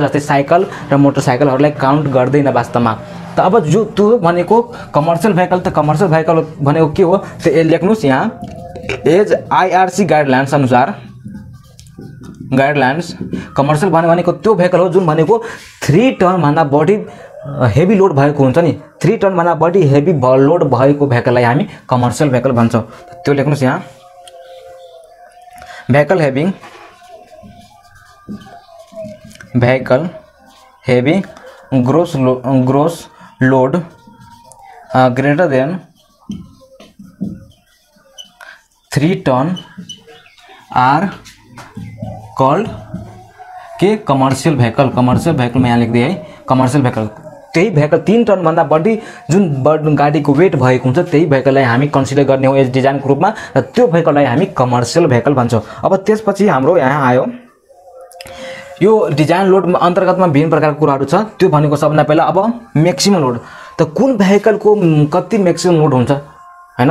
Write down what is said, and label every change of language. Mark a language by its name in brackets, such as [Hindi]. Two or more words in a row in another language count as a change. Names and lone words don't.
[Nepali] जस्तै साइकल र मोटरसाइकलहरूलाई काउन्ट गर्दैन वास्तवमा। त अब जो त्यो भनेको [English] commercial vehicle, [Nepali] त [English] commercial vehicle [Nepali] भनेको के हो त्यो लेख्नुहोस् यहाँ, [English] as IRC guidelines [Nepali] अनुसार, [English] guidelines commercial [Nepali] भनेको त्यो भेहिकल हो जुन भनेको 3 टनभन्दा बढी [English] heavy load [Nepali] भएको हुन्छ नि। 3 टनभन्दा बढी [English] heavy load [Nepali] भएको भेहिकललाई हामी [English] commercial vehicle [Nepali] भन्छौँ। त्यो लेख्नुहोस् यहाँ, [English] vehicle heavy gross load greater than 3 ton are called ke commercial vehicle. commercial vehicle [Hindi] में यहाँ लेख दिए है [English] commercial vehicle. [Nepali] त्यही भेहिकल 3 टनभन्दा बढी जुन गाडीको वेट भएको हुन्छ त्यही भेहिकललाई हामी कन्सिडर गर्ने हो एज डिजाइनको रूपमा, र त्यो भेहिकललाई हामी [English] commercial vehicle [Nepali] भन्छौँ। अब त्यसपछि हाम्रो यहाँ आयो यो [English] design load [Nepali] अन्तर्गतमा विभिन्न प्रकारको कुराहरू छ। त्यो भनेको सबभन्दा पहिला अब [English] maximum load, [Nepali] त कुन भेहिकलको कति [English] maximum load [Nepali] हुन्छ हैन।